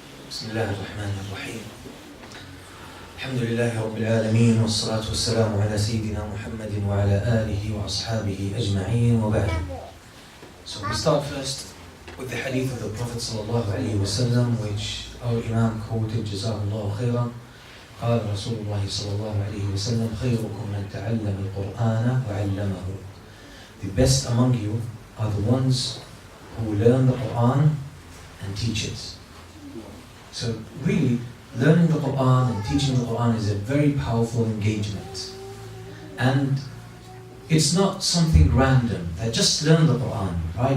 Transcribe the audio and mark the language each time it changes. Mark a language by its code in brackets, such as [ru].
[ar] بسم الله الرحمن الرحيم. الحمد لله رب العالمين والصلاة والسلام على سيدنا محمد وعلى آله وأصحابه أجمعين وبعد. [en] So we start first with the hadith of the Prophet sallallahu alayhi wa sallam, which our Imam quoted, Jazahullahu khairan. [ar] قال رسول الله صلى الله عليه وسلم: خيركم من تعلم القرآن وعلمه. [en] The best among you are the ones who learn the Quran and teach it. So really, learning the Quran and teaching the Quran is a very powerful engagement. And it's not something random, that just learn the Quran, right?